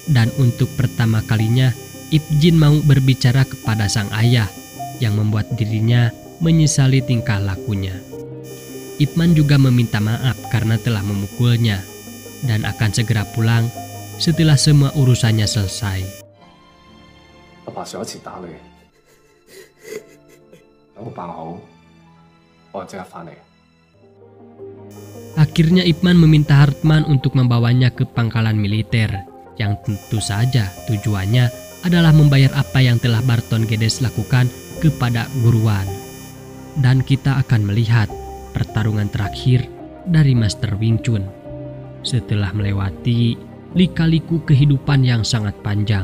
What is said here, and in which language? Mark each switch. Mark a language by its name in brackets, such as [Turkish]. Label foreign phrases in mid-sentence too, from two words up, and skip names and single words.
[Indonesian] Dan untuk pertama kalinya, Ip Jin mau berbicara kepada sang ayah yang membuat dirinya menyesali tingkah lakunya. Ip Man juga meminta maaf karena telah memukulnya dan akan segera pulang setelah semua urusannya selesai. [Cantonese] 阿爸上一次打你，等我扮好，我即刻翻嚟。 [Indonesian] Akhirnya Ip Man meminta Hartman untuk membawanya ke pangkalan militer yang tentu saja tujuannya adalah membayar apa yang telah Barton Geddes lakukan kepada Guruan. Dan kita akan melihat pertarungan terakhir dari Master Wing Chun setelah melewati lika-liku kehidupan yang sangat panjang.